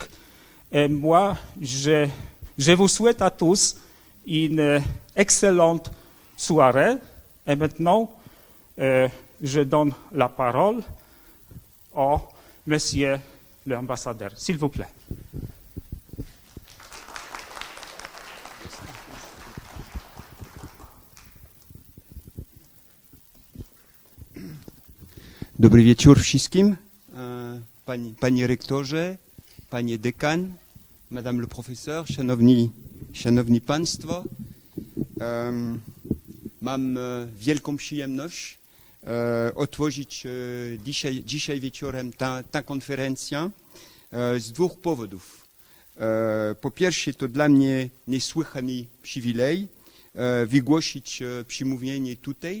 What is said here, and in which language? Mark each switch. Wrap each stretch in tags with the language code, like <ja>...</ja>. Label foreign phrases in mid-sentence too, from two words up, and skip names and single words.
<fr>Et moi, je vous souhaite à tous une excellente soirée. Et maintenant, je donne la parole au monsieur l'ambassadeur. S'il vous plaît.</fr> <pl>Dobry wieczór wszystkim, panie rektorze, panie dekan,</pl> <fr>madame le professeur,</fr> <pl>szanowni państwo. Mam wielką przyjemność otworzyć dzisiaj wieczorem ta konferencja z dwóch powodów. Po pierwsze, to dla mnie niesłychany przywilej wygłosić przemówienie tutaj,</pl>